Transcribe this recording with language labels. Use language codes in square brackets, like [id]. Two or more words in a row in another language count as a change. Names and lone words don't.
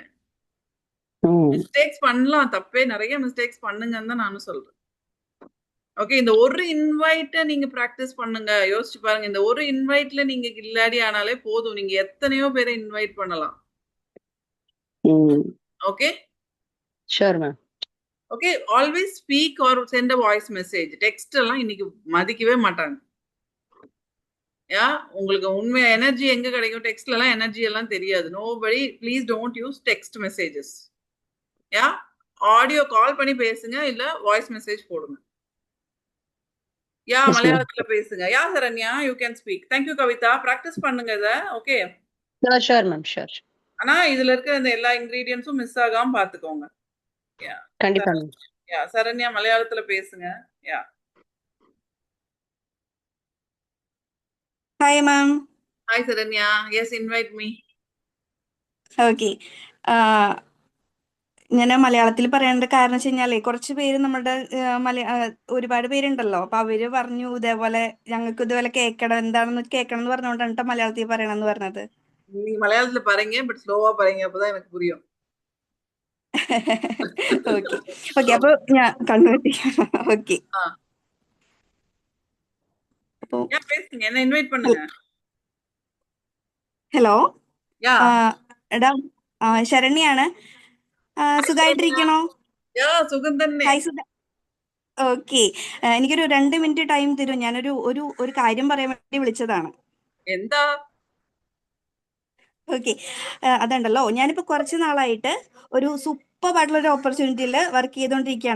[ta] மிஸ்டேக்ஸ் பண்ணலாம், தப்பே, நிறைய மிஸ்டேக்ஸ் பண்ணுங்கன்னு தான் நானும் சொல்றேன். ஓகே, இந்த ஒரு இன்வைட்ட நீங்க பிராக்டிஸ் பண்ணுங்க. யோசிச்சு பாருங்க, இந்த ஒரு இன்வைட்ல நீங்க கில்லாடி ஆனாலே போதும். நீங்க எத்தனையோ பேரை இன்வைட் பண்ணலாம். ஓகே, [en] Sure ma'am. Okay, always speak or send a voice message. [ta] டெக்ஸ்ட் எல்லாம் இன்னைக்கு மதிக்கவே மாட்டாங்க. யா, உங்களுக்கு உண்மை எனர்ஜி எங்க கிடைக்கும்? டெக்ஸ்ட்ல எல்லாம் எனர்ஜி எல்லாம் தெரியாது. [en] Nobody, please don't use text messages. [ta] யா, [en] audio call [ta] பண்ணி பேசுங்க, இல்ல [en] voice message [ta] போடுங்க. யா, மலையாளத்துல பேசுங்க. யா சரண்யா, [en] You can speak. Thank you Kavitha. [ta] பிராக்டிஸ் பண்ணுங்க இத. ஓகே, [en] Sure ma'am, sure. [ta] ஆனா இதுல இருக்க இந்த எல்லா இன்கிரீடியன்ஸும் மிஸ் ஆகாம பாத்துக்கோங்க. யா, கண்டிப்பா மேம். யா சரண்யா, மலையாளத்துல பேசுங்க. யா. [en] Hi, ma'am. Hi Saranya. Yes, invite me. Okay. [ml] ഞാൻ മലയാളത്തിൽ പറയേണ്ട കാരണം വെച്ച് കഴിഞ്ഞാലേ കുറച്ച് പേര് നമ്മുടെ ഒരുപാട് പേരുണ്ടല്ലോ. അപ്പൊ അവര് പറഞ്ഞു ഇതേപോലെ ഞങ്ങൾക്ക് ഇതുപോലെ കേൾക്കണം, എന്താണെന്ന് കേൾക്കണം എന്ന് പറഞ്ഞുകൊണ്ടാണ് ട്ടോ മലയാളത്തിൽ പറയണമെന്ന് പറഞ്ഞത്. [ta] நீங்க மலையாளத்துல பாருங்க, பட் ஸ்லோவா பாருங்க, அப்பதான் எனக்கு புரியும். [ml] ഓക്കെ ഓക്കെ, അപ്പൊ ഞാൻ കൺവേർട്ട് ചെയ്യാം. ഓക്കെ, അപ്പൊ [ta] பேசுங்க, என்ன இன்வைட் பண்ணுங்க. [ml] ഹലോ, [ta] யா, [ml] എടാ ശരണ്യാണ്. സുഖായിട്ടിരിക്കണോ? யா സുഖം തന്നെ. ഹായ് സുഖ. ഓക്കെ, എനിക്കൊരു 2 [en] minute time [ml] തരും. ഞാനൊരു ഒരു കാര്യം പറയാൻ വേണ്ടി വിളിച്ചതാണ്. എന്താ? ഓക്കെ, അതുണ്ടല്ലോ, ഞാനിപ്പോ കുറച്ച് നാളായിട്ട് ഒരു സൂപ്പർ ഒരു ഓപ്പർച്യൂണിറ്റിയിൽ വർക്ക് ചെയ്തുകൊണ്ടിരിക്കുകയാണ്.